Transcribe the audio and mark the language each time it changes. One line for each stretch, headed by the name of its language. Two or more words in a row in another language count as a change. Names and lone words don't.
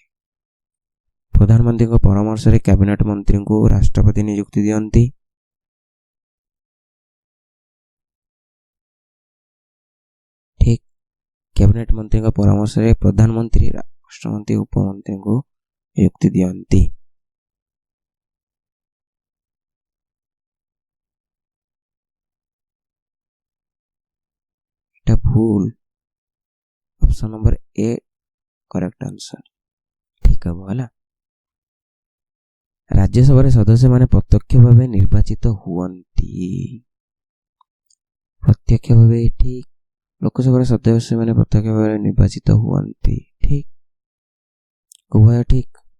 Odia: ପ୍ରଧାନମନ୍ତ୍ରୀଙ୍କ ପରାମର୍ଶରେ କ୍ୟାବିନେଟ୍ ମନ୍ତ୍ରୀଙ୍କୁ ରାଷ୍ଟ୍ରପତି ନିଯୁକ୍ତି ଦିଅନ୍ତି। ଠିକ୍। କ୍ୟାବିନେଟ୍ ମନ୍ତ୍ରୀଙ୍କ ପରାମର୍ଶରେ ପ୍ରଧାନମନ୍ତ୍ରୀ ରାଷ୍ଟ୍ରମନ୍ତ୍ରୀ ଉପମନ୍ତ୍ରୀଙ୍କୁ ନିଯୁକ୍ତି ଦିଅନ୍ତି। ଏଟା ଭୁଲ।
English: option number A correct answer
Odia: ଠିକ୍ ହବ ହେଲା। ରାଜ୍ୟସଭାରେ ସଦସ୍ୟମାନେ ପ୍ରତ୍ୟକ୍ଷ ଭାବେ ନିର୍ବାଚିତ ହୁଅନ୍ତି। ପ୍ରତ୍ୟକ୍ଷ ଭାବେ ଠିକ୍। ଲୋକସଭାରେ ସଦସ୍ୟମାନେ ପ୍ରତ୍ୟକ୍ଷ ଭାବେ ନିର୍ବାଚିତ ହୁଅନ୍ତି, ଠିକ୍, ଉଭୟ ଠିକ୍।